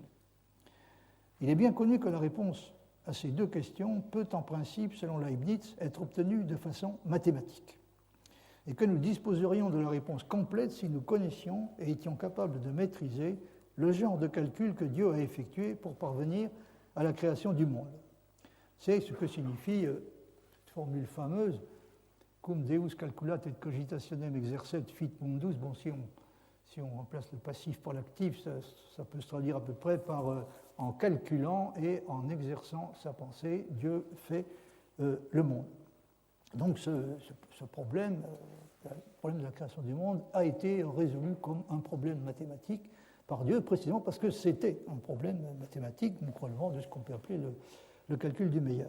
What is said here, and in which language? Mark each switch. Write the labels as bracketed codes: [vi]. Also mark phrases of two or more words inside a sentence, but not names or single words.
[fr] Il est bien connu que la réponse à ces deux questions peut en principe, selon Leibniz, être obtenue de façon mathématique, et que nous disposerions de la réponse complète si nous connaissions et étions capables de maîtriser le genre de calcul que Dieu a effectué pour parvenir à la création du monde. C'est ce que signifie cette formule fameuse « [la] cum Deus calculat et cogitationem exercet fit mundus ». [fr] Bon, si on remplace le passif par l'actif, ça peut se traduire à peu près par en calculant et en exerçant sa pensée, Dieu fait le monde. Donc ce problème, le problème de la création du monde, a été résolu comme un problème mathématique par Dieu, précisément parce que c'était un problème mathématique, donc relevant de ce qu'on peut appeler le calcul du meilleur.